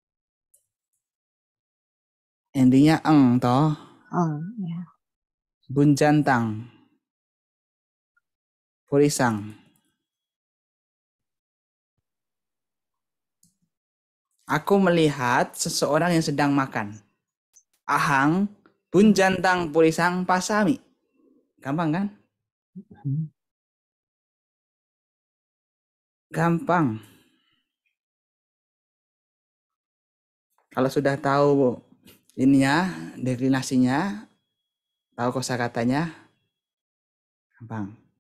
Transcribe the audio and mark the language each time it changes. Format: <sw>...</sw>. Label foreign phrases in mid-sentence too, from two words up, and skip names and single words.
<id>endingnya eng toh. Ya.</id> <pi>Bunjantang. Purisang.</pi> <id>Aku melihat seseorang yang sedang makan.</id> <pi>Ahang, bunjantang, purisang, pasami.</pi> <id>Gampang kan? Gampang. Kalau sudah tahu ininya, deklinasinya, tahu kosakatanya, gampang.</id>